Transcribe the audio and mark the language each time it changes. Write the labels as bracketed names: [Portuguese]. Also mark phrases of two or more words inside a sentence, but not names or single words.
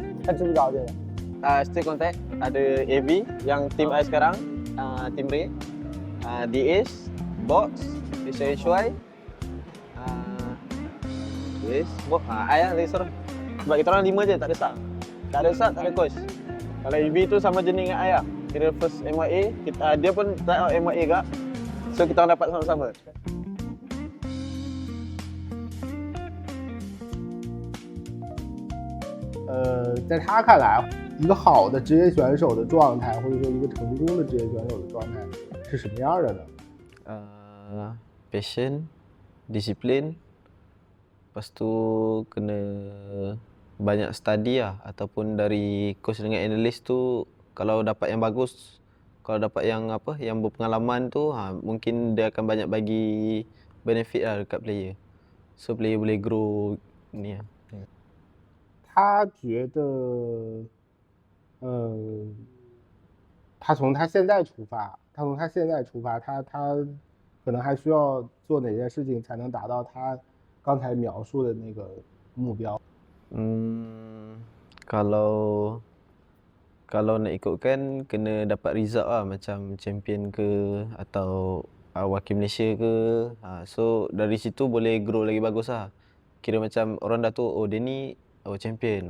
[Chinese] 他知不知道这个？ [English] Stay contact. [Malay] Ada AV yang tim I sekarang, tim Ray, DS, Box, SY, DS, Box, ayah Racer. Sebab kita orang 5 je, tak ada sub. Tak ada sub, tak ada coach. Kalau AV tu sama jenis dengan ayah. Kira first MYA, dia pun [English] try out [Malay] MYA kak. So kita orang dapat sama-sama. [Chinese] 在他看来，一个好的职业选手的状态，或者说一个成功的职业选手的状态是什么样的呢？ [Malay] Passion, disiplin, lepas tu kena banyak study lah ataupun dari coach dengan analyst tu kalau dapat yang bagus, kalau dapat yang yang berpengalaman tu mungkin dia akan banyak bagi benefit lah dekat player. So player boleh grow ni lah. [Chinese] 他觉得，他从他现在出发，他可能还需要做哪些事情才能达到他刚才描述的那个目标？ [Malay] Kalau nak ikutkan kena dapat result lah macam champion ke atau wakil Malaysia ke. So dari situ boleh grow lagi bagus lah. Kira macam orang dah tahu dia ni champion.